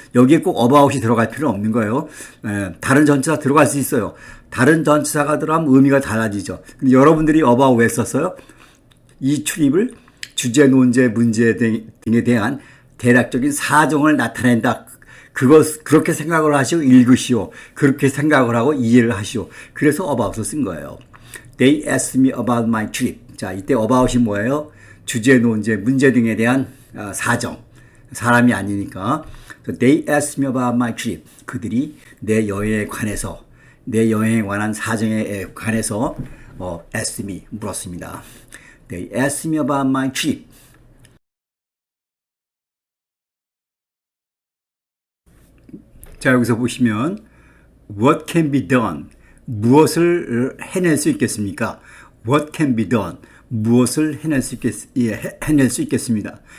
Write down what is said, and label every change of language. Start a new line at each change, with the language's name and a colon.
Korean: 여기에 꼭 about이 들어갈 필요는 없는 거예요. 다른 전치사 들어갈 수 있어요. 다른 전치사가 들어가면 의미가 달라지죠. 근데 여러분들이 about 왜 썼어요? 이 출입을 주제, 논제, 문제 등에 대한 대략적인 사정을 나타낸다. 그렇게 생각을 하시고 읽으시오. 그렇게 생각을 하고 이해를 하시오. 그래서 about을 쓴 거예요.
English: They asked me about my trip.
Korean: 자, 이때 about이 뭐예요? 주제, 논제, 문제 등에 대한 사정. 사람이 아니니까.
English: They asked me about my trip.
Korean: 그들이 내 여행에 관해서, 내 여행에 관한 사정에 관해서
English: asked me,
Korean: 물었습니다.
English: They asked me about my trip.
Korean: 자, 여기서 보시면
English: what can be done?
Korean: 무엇을 해낼 수 있겠습니까?
English: What can be done?
Korean: 무엇을 해낼 수 있겠습니다.